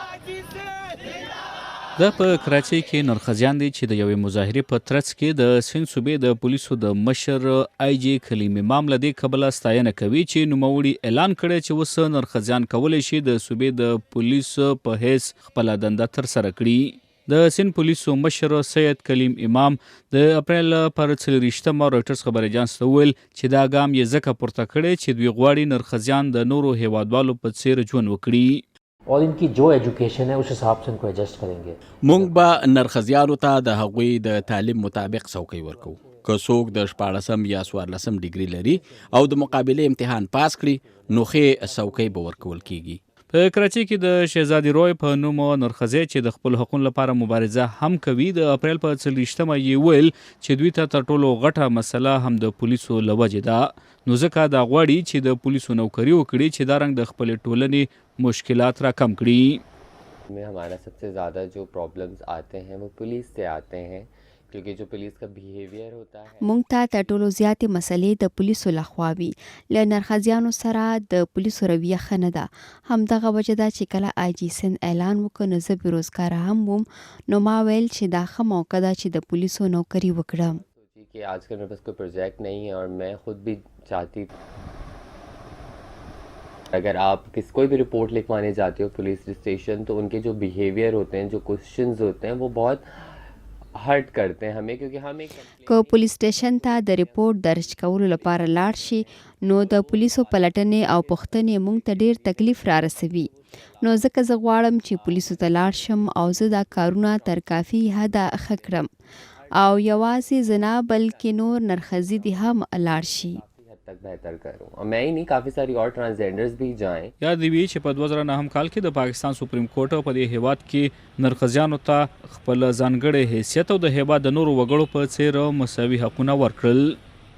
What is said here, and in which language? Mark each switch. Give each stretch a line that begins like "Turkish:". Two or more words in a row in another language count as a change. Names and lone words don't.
Pashto: په کراچۍ کې نرښځیان دي چې د یوې مظاهرې په ترڅ کې د سند صوبې د پولیسو د مشر آی جی کلیم امام له دې کبله ستاینه کوي چې نوموړي اعلان کړی چې اوس نرښځیان کولی شي د صوبې د پولیسو په حیث خپله دنده ترسره کړي. د سند پولیسو مشر سید کلیم امام د اپریل پر 24 رویټرز خبر اژانس ته وویل چې دا ګام یې ځکه پورته کړی چې دوی غواړي نرښځیان د نورو هیوادوالو په څیر ژوند وکړي.
Urdu: اور انکی جو ایجوکیشن ہے اس حساب سے انکو ایڈجسٹ کریں گے.
Pashto: مونږ به نرښځیانو ته د هغوی د تعلیم مطابق څوکۍ ورکوو. که څوک د 14 یا 14 ډیګري لري او د مقابلې امتحان پاس کړي نو ښې څوکۍ به ورکول کیږي. په کراچۍ کې د شهزادي روی په نوم نرښځی چې د خپل حقوقو لپاره مبارزه هم کوي د اپریل په 24 یې ویل چې دوی ته تر ټولو غټه مسله هم د پولیسو له وجې ده. نو ځکه دا غواړي چې د پولیسو نوکري وکړي چې دا رنګ د خپلې ټولنې مشکلات را کم کړي.
Urdu: میں ہمارا سب سے زیادہ جو پرابلمز آتے ہیں وہ پولیس سے آتے ہیں کیونکہ جو پولیس کا بیہیویئر ہوتا ہے
Pashto: مونږ ته تر ټولو زیاتې مسلې د پولیسو لخوا وي. له نرښځیانو سره د پولیسو رویه ښه نه ده. همدغه وجه ده چې کله آی جي سند اعلان وکړ نو زه بېروزګاره هم وم نو ما ویل چې دا ښه موقع ده چې د پولیسو نوکري وکړم.
Urdu: کہ آجکل میرے پاس کوئی پروجیکٹ نہیں ہے اور میں خود بھی چاہتی اگر آپ کوئی بھی رپورٹ لکھوانے جاتے ہو
English: police station
Urdu: تو انکے جو بیہیویئر ہوتے ہیں جو کویسچنز ہوتے ہیں وہ بہت ہرٹ کرتے ہیں ہمیں کیونکہ ہم ایک
Pashto: که پولیس سټیشن ته د ریپورت درج کولو لپاره لاړ شي نو د پولیسو پلټنې او پوښتنې موږ ته ډیر تکلیف را رسوي. نو ځکه زه غواړم چې پولیسو ته لاړ شم او زه دا کارونه تر کافي حده ښه کړم او یوازې زه نه بلکې نور نرښځي دې هم لاړ شي.
Urdu: تک بہتر کروں اور میں ہی نہیں کافی ساری اور ٹرانسجینڈرز بھی جائیں.
Pashto: یاد دی وی چې په 2009 کال کې د پاکستان سپریم کورټ په دې هیواد کې نرښځیانو ته خپل ځانګړی حیثیت او د هیواد د نورو وګړو په څیر مساوي حقونه ورکړل.